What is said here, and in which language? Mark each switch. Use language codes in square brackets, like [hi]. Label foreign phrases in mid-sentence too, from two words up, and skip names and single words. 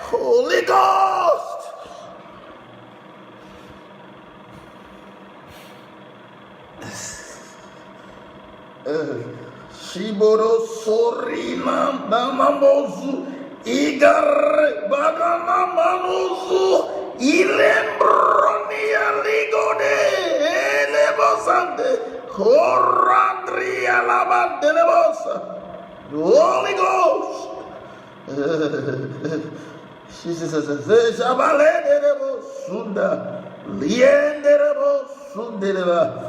[en] Holy Ghost. Shiboro sorina namamozu igare badana mamozu ilembronia ligode elebosante horandria labandelebosa. Holy Ghost. Jesus shabalederebo sunda lienderebo sundeleba.